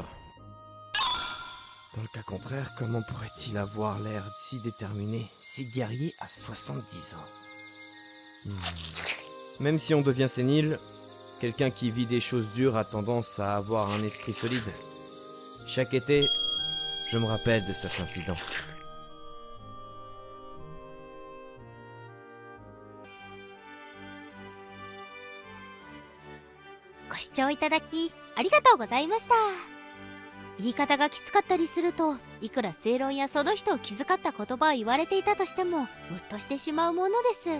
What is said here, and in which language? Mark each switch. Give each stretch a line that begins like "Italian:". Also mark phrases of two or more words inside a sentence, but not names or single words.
French: Dans le cas contraire, comment pourrait-il avoir l'air si déterminé, si guerrier à 70 ans? Même si on devient sénile, quelqu'un qui vit des choses dures a tendance à avoir un esprit solide. Chaque été, je me rappelle de cet incident.
Japanese: 言い方がきつかったりすると、いくら正論やその人を気遣った言葉を言われていたとしても、ムッとしてしまうものです。